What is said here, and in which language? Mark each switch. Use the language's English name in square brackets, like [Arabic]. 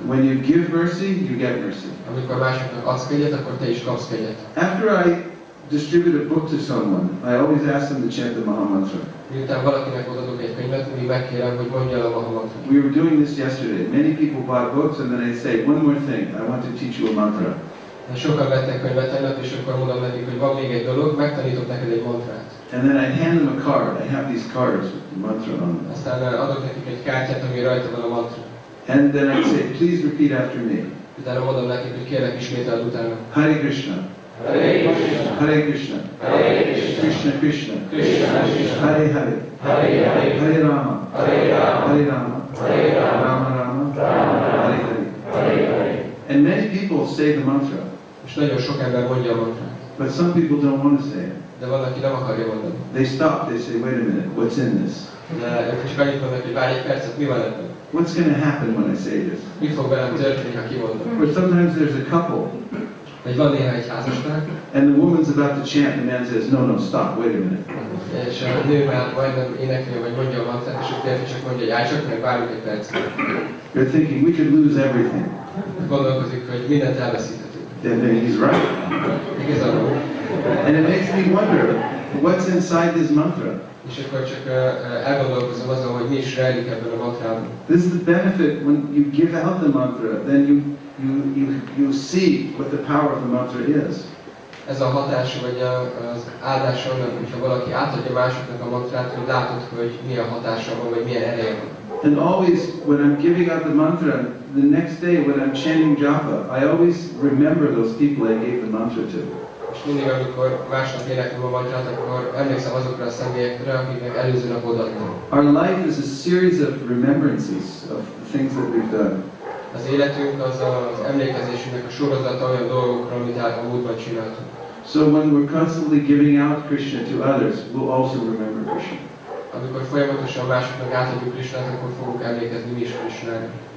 [English] When you give mercy, you get mercy. [Hungarian] Amikor másoknak adsz kegyet, akkor te is kapsz kegyet. [English] After I distribute a book to someone, I always ask them to chant the Maha Mantra. [Hungarian] Miután valakinek odadok egy könyvet, mindig megkérem, hogy mondja el a Maha Mantrát. [English] We were doing this yesterday. Many people bought books and then I say, one more thing, I want to teach you a mantra. [Hungarian] Sokan vettek könyvet tegnap, és akkor mondom nekik, hogy van még egy dolog, megtanítok neked egy mantrát. [English] And then I hand them a card. I have these cards with the mantra on them. [Hungarian] Aztán adok nekik egy kártyát, ami rajta van a mantra. [English] And then I say, please repeat after me. [Hungarian] Utána mondom nekik, hogy kérlek ismételd utána. [Sanskrit] Hare Krishna. Hare Krishna, Krishna Krishna, Hare Hare, Hare Rama, Hare Rama, Rama Rama, Hare Hare. [English] And many people say the mantra. [Hungarian] És nagyon sok ember mondja a mantrát. [English] But some people don't want to say it. [Hungarian] De van, aki nem akarja mondani. [English] They stop, they say, wait a minute, what's in this? [Hungarian] De ők csak annyit mondanak, hogy várj egy percet, mi van ebben? [English] What's going to happen when I say this? [Hungarian] Mi fog velem történni, ha kimondom? [English] Or sometimes there's a couple, [Hungarian] Vagy van néha egy házasság, [English] and the woman's about to chant, and the man says, no, no, stop, wait a minute. [Hungarian] és a nő már majdnem énekelje, vagy mondja a mantrát, és a férfi csak mondja, hogy állj csak meg, várjuk egy percet. [English] They're thinking, we could lose everything. [Hungarian] Gondolkozik, hogy mindent elveszíthetünk. [English] Then he's right. [Hungarian] Igazából. [English] And it makes me wonder, what's inside this mantra? [Hungarian] És akkor csak elgondolkozom azon, hogy mi is rejlik ebben a mantrában. [English] This is the benefit when you give out the mantra, then you see what the power of the mantra is. [Hungarian] Ez a hatása, vagy az áldása annak, hogyha valaki átadja másoknak a mantrát, hogy látod, hogy milyen hatása van, vagy milyen ereje van. [English] And always, when I'm giving out the mantra, the next day when I'm chanting japa, I always remember those people I gave the mantra to. [Hungarian] És mindig, amikor másnap éneklem a mantrát, akkor emlékszem azokra a személyekre, akiknek előző nap odaadtam. [English] Our life is a series of remembrances of the things that we've done. [Hungarian] Az életünk az emlékezésünknek a sorozata olyan dolgokra, amit a múltban csináltunk. [English] So when we're constantly giving out Krishna to others, we'll also remember Krishna. [Hungarian] Amikor folyamatosan másoknak átadjuk Krishnát, akkor fogunk emlékezni mi is Krishnára.